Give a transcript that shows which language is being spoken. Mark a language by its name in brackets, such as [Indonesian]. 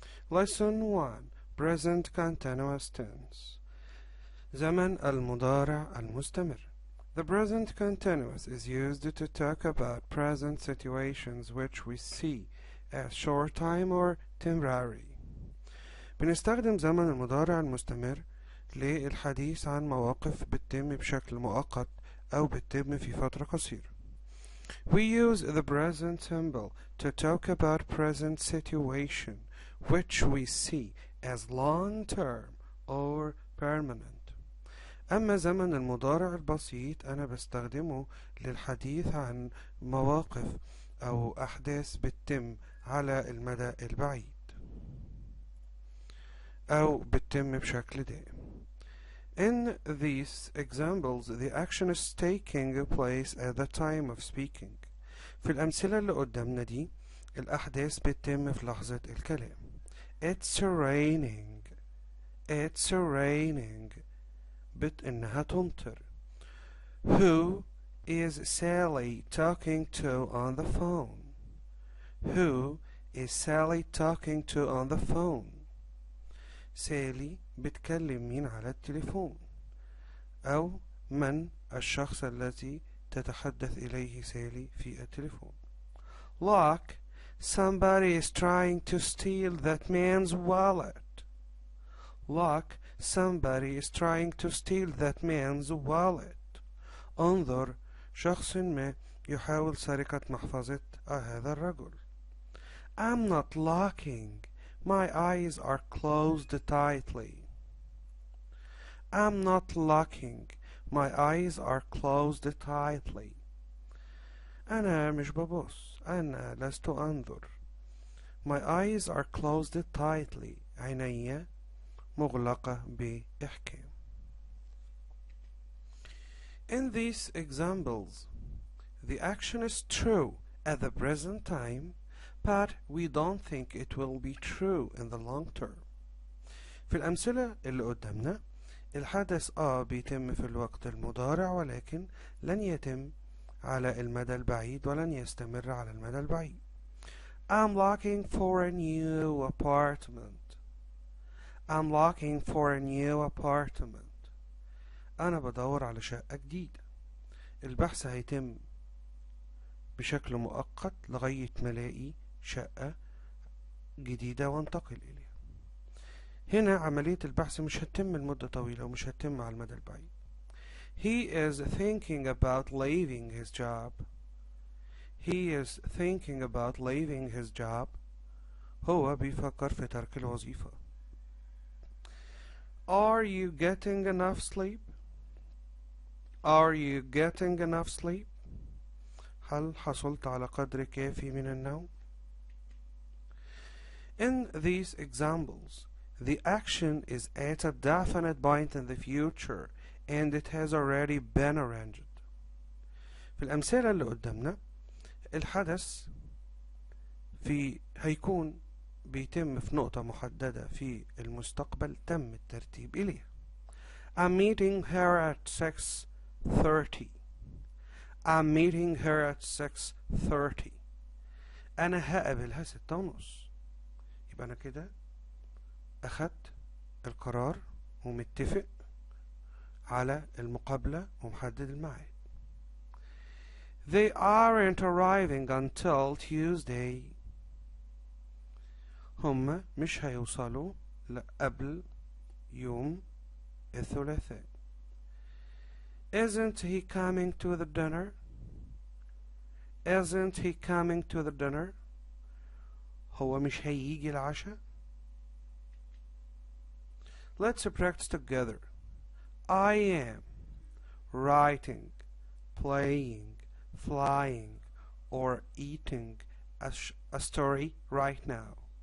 [English] Lesson 1. Present Continuous Tense. [Arabic] زمن المضارع المستمر. [English] The present continuous is used to talk about present situations which we see as short time or temporary. [Arabic] بنستخدم زمن المضارع المستمر للحديث عن مواقف بتتم بشكل مؤقت أو بتتم في فترة قصيرة. [English] We use the present symbol to talk about present situation which we see as long-term or permanent. [Arabic] أما زمن المضارع البسيط أنا بستخدمه للحديث عن مواقف أو أحداث بتتم على المدى البعيد أو بتتم بشكل دائم. [English] In these examples, the action is taking place at the time of speaking. [Arabic] في الأمثلة اللي قدامنا دي الأحداث بتتم في لحظة الكلام. [English] It's raining. It's raining. [Arabic] إنها تمطر. [English] Who is Sally talking to on the phone? Who is Sally talking to on the phone? [Arabic] سالي بتكلم مين على التليفون أو من الشخص الذي تتحدث إليه سالي في التليفون. [English] Look, somebody is trying to steal that man's wallet. Look, somebody is trying to steal that man's wallet. [Arabic] انظر، شخص ما يحاول سرقة محفظة هذا الرجل. [English] I'm not looking. My eyes are closed tightly. I'm not looking. My eyes are closed tightly. [Arabic] أنا مش ببص. أنا لست أنظر. [English] My eyes are closed tightly. [Arabic] عيني مغلقة بإحكام. [English] In these examples, the action is true at the present time, but we don't think it will be true in the long term. [Arabic] في الأمثلة اللي قدامنا الحدث بيتم في الوقت المضارع ولكن لن يتم على المدى البعيد ولن يستمر على المدى البعيد. [English] I'm looking for a new apartment. I'm looking for a new apartment. [Arabic] أنا بدور على شقة جديدة. البحث هيتم بشكل مؤقت لغاية ما الاقي شقة جديدة وانتقل إليها. هنا عملية البحث مش هتتم لمدة طويلة ومش هتتم على المدى البعيد. [English] He is thinking about leaving his job. He is thinking about leaving his job. [Arabic] هو بيفكر في ترك الوظيفة. [English] Are you getting enough sleep? Are you getting enough sleep? [Arabic] هل حصلت على قدر كافي من النوم؟ [English] In these examples, the action is at a definite point in the future and it has already been arranged. [Arabic] في الأمثلة اللي قدامنا الحدث هيكون بيتم في نقطة محددة في المستقبل تم الترتيب إليها. [English] I'm meeting her at 6:30. I'm meeting her at 6:30. [Arabic] أنا هقابلها 6:30. يبقى أنا كده أخدت القرار ومتفق على المقابلة ومحدد الميعاد. [English] They aren't arriving until Tuesday. [Arabic] هم مش هيوصلوا قبل يوم الثلاثاء. [English] Isn't he coming to the dinner? Isn't he coming to the dinner? [Arabic] هو مش هيجي العشاء. [English] Let's practice together. I am writing, playing, flying, or eating a story right now.